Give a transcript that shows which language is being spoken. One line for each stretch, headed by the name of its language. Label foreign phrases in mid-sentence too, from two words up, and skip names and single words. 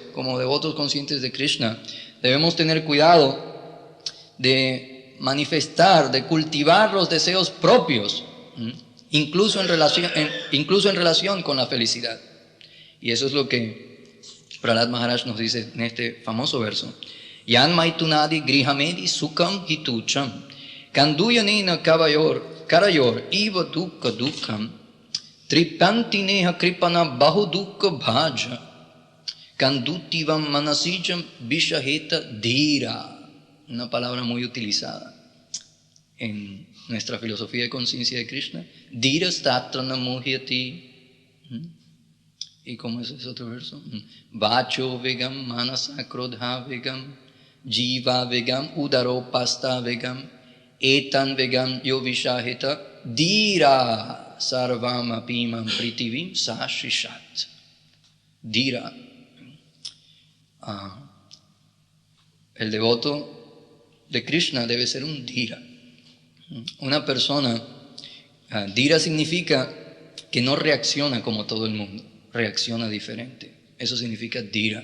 Spanish: Como devotos conscientes de Krishna, debemos tener cuidado de manifestar, de cultivar los deseos propios, incluso en relación con la felicidad. Y eso es lo que Prahlad Maharaj nos dice en este famoso verso.
Sanskrit: Yan maitunadi grihamedi sukam hitucham kanduyanena karayor iva dukkha dukkam tripantineha kripana bahu dukkha bhaja kandutivam manasijam vishaheta dhira.
Spanish: Una palabra muy utilizada en nuestra filosofía de conciencia de Krishna.
Sanskrit: Dhira statra namuhyati.
Spanish: ¿Y cómo es ese otro verso?
Sanskrit: Vacho vegam manasa krodha vegam jiva vegam udaro pasta vegam etan vegam yo vishahita dhira sarvam apimam pritivim sashishat.
Spanish: Dhira. El devoto de Krishna debe ser un dhira. Una persona, dhira significa que no reacciona como todo el mundo, reacciona diferente. Eso significa dhira.